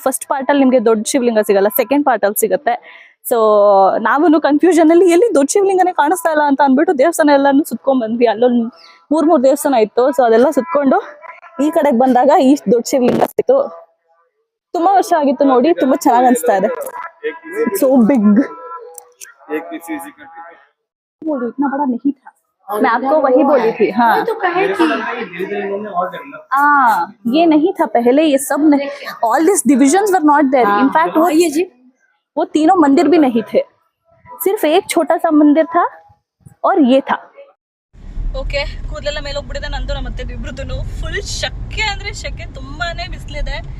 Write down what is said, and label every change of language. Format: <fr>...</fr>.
<kn>First part ಅಲ್ಲಿ ನಿಮ್ಗೆ ದೊಡ್ಡ ಶಿವಲಿಂಗ ಸಿಗಲ್ಲ, ಸೆಕೆಂಡ್ ಪಾರ್ಟ್ ಅಲ್ಲಿ ಸಿಗುತ್ತೆ. ಸೊ ನಾವು ಕನ್ಫ್ಯೂಷನ್ ಅಲ್ಲಿ ಎಲ್ಲಿ ದೊಡ್ಡ ಶಿವಲಿಂಗನೇ ಕಾಣಿಸ್ತಾ ಇಲ್ಲ ಅಂತ ಅಂದ್ಬಿಟ್ಟು ದೇವಸ್ಥಾನ ಎಲ್ಲಾನು ಸುತ್ಕೊಂಡ್ ಬಂದ್ವಿ. ಅಲ್ಲೊಂದು 3 ದೇವಸ್ಥಾನ ಇತ್ತು. ಸೊ ಅದೆಲ್ಲ ಸುತ್ಕೊಂಡು ಈ ಕಡೆಗೆ ಬಂದಾಗ ಈ ದೊಡ್ಡ ಶಿವಲಿಂಗ ಸಿಕ್ತು. ತುಂಬಾ ವರ್ಷ ಆಗಿತ್ತು ನೋಡಿ, ತುಂಬಾ ಚೆನ್ನಾಗಿ ಅನಿಸ್ತಾ ಇದೆ.</kn> <en>So big.</en> <hi>बोली इतना बड़ा नहीं था, मैं आपको वही बोली थी. हाँ तो कहे थी ये नहीं था पहले, ये सब नहीं.</hi> <en>All this divisions were not there.</en> <hi>In fact वो तीनों मंदिर भी नहीं थे, सिर्फ एक छोटा सा मंदिर था और ये था.</hi> <kn>ಓಕೆ, ಕೂದಲೆಲ್ಲ ಮೇಲೆ ಹೋಗ್ಬಿಟ್ಟಿದೆ ನಂದು ನಮ್ಮ ಮತ್ತೆ ಇಬ್ರದ್ದು. ಫುಲ್ ಶೆಕೆ ಅಂದ್ರೆ ಶೆಕೆ, ತುಂಬಾನೇ ಬಿಸಿಲಿದೆ.</kn>